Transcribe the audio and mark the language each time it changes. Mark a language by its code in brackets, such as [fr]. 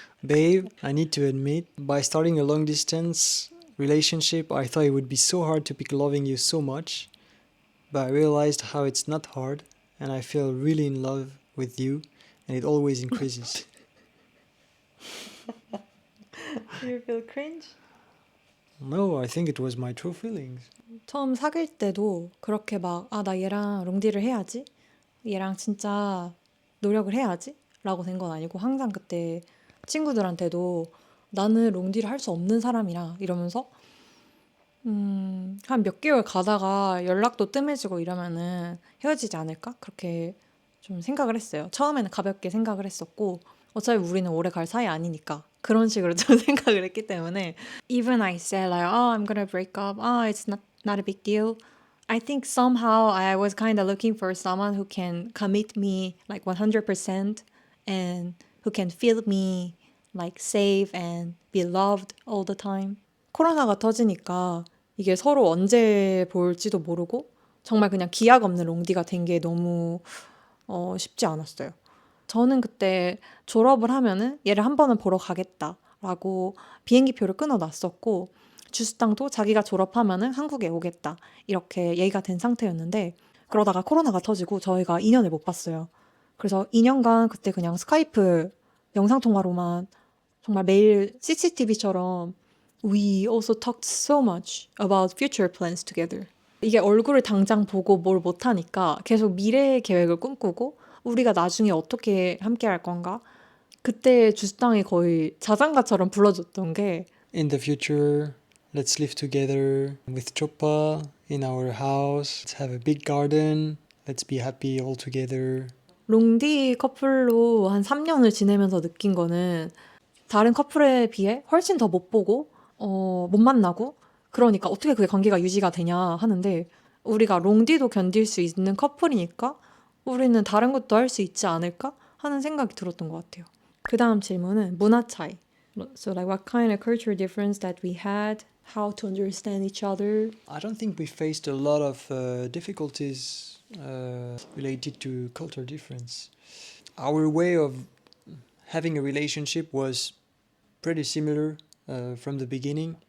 [en] Babe, I need to admit, by starting a long distance relationship, I thought it would be so hard to pick loving you so much. But I realized how it's not hard, and I feel really in love with you, and it always increases. Do you feel cringe? No, I think it was my true feelings. [ko] 처음 사귈 때도 그렇게 막, 나 얘랑 롱디를 해야지. 얘랑 진짜 노력을 해야지. 라고 된 건 아니고 항상 그때 친구들한테도 나는 롱디를 할 수 없는 사람이라 이러면서 한 몇 개월 가다가 연락도 뜸해지고 이러면은 헤어지지 않을까? 그렇게 좀 생각을 했어요. 처음에는 가볍게 생각을 했었고 어차피 우리는 오래 갈 사이 아니니까 그런 식으로 좀 생각을 했기 때문에 [en] even I said like, I'm gonna break up. It's not a big deal. I think somehow I was kind of looking for someone who can commit me like 100% and who can feel me like safe and be loved all the time. [ko] 코로나가 터지니까 이게 서로 언제 볼지도 모르고 정말 그냥 기약 없는 롱디가 된 게 너무 쉽지 않았어요. 저는 그때 졸업을 하면은 얘를 한 번은 보러 가겠다라고 비행기표를 끊어놨었고 주스땅도 자기가 졸업하면은 한국에 오겠다 이렇게 얘기가 된 상태였는데 그러다가 코로나가 터지고 저희가 2년을 못 봤어요. 그래서 2년간 그때 그냥 스카이프 영상통화로만 정말 매일 CCTV처럼 [en] we also talked so much about future plans together. [ko] 이게 얼굴을 당장 보고 뭘 못하니까 계속 미래의 계획을 꿈꾸고 우리가 나중에 어떻게 함께 할 건가? 그때 주스땅이 거의 자장가처럼 불러줬던 게 [en] In the future, let's live together with Choppa in our house. Let's have a big garden. Let's be happy all together. [ko] 롱디 커플로 한 3년을 지내면서 느낀 거는 다른 커플에 비해 훨씬 더 못 보고 못 만나고 그러니까 어떻게 그게 관계가 유지가 되냐 하는데 우리가 롱디도 견딜 수 있는 커플이니까 우리는 다른 것도 할 수 있지 않을까 하는 생각이 들었던 것 같아요. 그 다음 질문은 문화 차이. [en] So like what kind of cultural difference that we had, how to understand each other. I don't think we faced a lot of difficulties related to culture difference. Our way of having a relationship was pretty similar from the beginning.